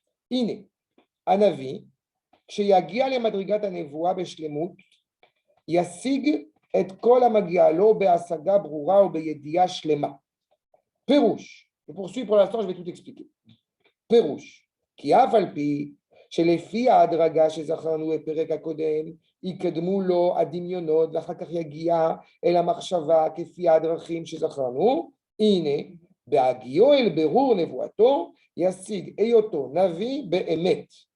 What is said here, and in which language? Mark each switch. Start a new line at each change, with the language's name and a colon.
Hebrew: Ine, Anavi, כשיגיע למדרגת הנבואה בשלמות, ישיג את כל המגיע לו בהשגה ברורה ובידיעה שלמה.
French: פירוש, je poursuis pour l'instant, je vais tout expliquer.
Hebrew: פירוש, כי אף על פי שלפי ההדרגה שזכרנו בפרק הקודם, יקדמו לו הדמיונות ואחר כך יגיע אל המחשבה כפי הדרכים שזכרנו, הנה, בהגיעו אל ברור נבואתו, ישיג היותו נביא באמת.